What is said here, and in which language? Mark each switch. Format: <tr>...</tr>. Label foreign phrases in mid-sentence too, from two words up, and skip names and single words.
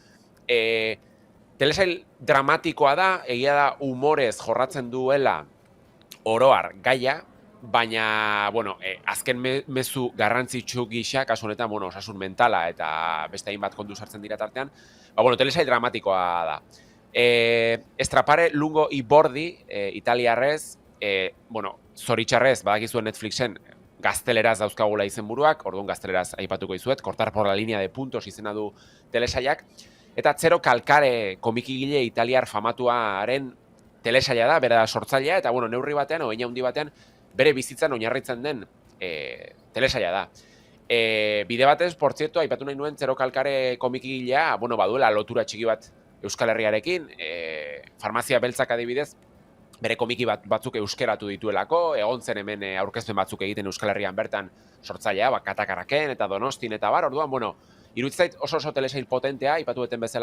<eu>Telesail dramatikoa da, egia da humorez jorratzen duela oroar gaia, baina, azken mezu garrantzitsu gisa, kasu honetan, osasun mentala eta beste hainbat kontu sartzen dira tartean, telesail dramatikoa da. Estrapare lungo i bordi, italiarrez, zoritxarrez, badakizuen Netflixen gazteleraz dauzkagula izenburuak, orduan gazteleraz aipatuko izuet, Cortar por la línea de puntos izena du telesailak, eta Zero Calcare komikigile italiar famatuaren telesaila da, bera da sortzailea, eta neurri batean, oeina handi batean, bere bizitzan oinarritzen den telesaila da. Bide batez,</eu> <es>por cierto,</es> <eu>aipatu nahi nuen Zero Calcare komikigilea, baduela lotura txiki bat Euskal Herriarekin, Farmazia Beltzak adibidez, bere komiki batzuk euskeratu dituelako, egon zen hemen aurkezpen batzuk egiten Euskal Herrian bertan sortzailea, Katakarraken eta Donostin eta orduan, iruditzait oso telesail potentea, ipatu eten bezala</eu>